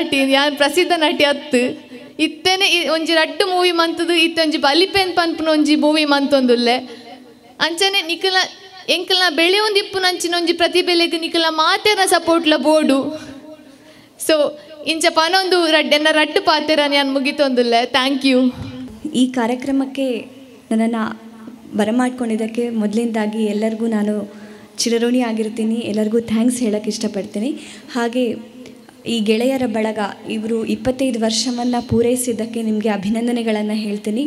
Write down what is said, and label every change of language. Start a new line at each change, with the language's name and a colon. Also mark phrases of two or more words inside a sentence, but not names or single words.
Tulu: ನಟಿ ಅತ್ತು ಇತ್ತೇನೆ ಒಂಜಿ ರಡ್ಡು ಮೂವಿ ಮಂತದು ಇತ್ತೆ ಒಂಜಿ ಬಲಿಪೆನ್ ಪನ್ಪುನ ಒಂಜಿ ಮೂವಿ ಮಂತೊಂದುಲ್ಲೆ ಅಂಚನೆ ನಿಕಲ ಎಂಕಲ್ನ ಬೆಳೆ ಒಂದಿಪ್ಪುನ ಅಂಚಿನ ಒಂಜಿ ಪ್ರತಿಭೆಲೆಗ್ ನಿಕಲ್ನ ಮಾತೆರ ಸಪೋರ್ಟ್ಲ ಬೋರ್ಡು ಸೊ ಇಂಚ ಪನೊಂದು ಎನ್ನ ರಡ್ಡು ಪಾತೆರ ನಾನು ಮುಗಿತೊಂದುಲ್ಲೆ
English: thank you.
Kannada: ಈ ಕಾರ್ಯಕ್ರಮಕ್ಕೆ ನನ್ನನ್ನು ಬರಮಾಡ್ಕೊಂಡಿದ್ದಕ್ಕೆ ಮೊದಲಿಂದಾಗಿ ಎಲ್ಲರಿಗೂ ನಾನು ಚಿರಋಣಿ ಆಗಿರ್ತೀನಿ. ಎಲ್ಲರಿಗೂ ಥ್ಯಾಂಕ್ಸ್ ಹೇಳೋಕ್ಕೆ ಇಷ್ಟಪಡ್ತೀನಿ. ಹಾಗೆ ಈ ಗೆಳೆಯರ ಬಳಗ ಇವರು 25 ವರ್ಷವನ್ನು ಪೂರೈಸಿದ್ದಕ್ಕೆ ನಿಮಗೆ ಅಭಿನಂದನೆಗಳನ್ನು ಹೇಳ್ತೀನಿ.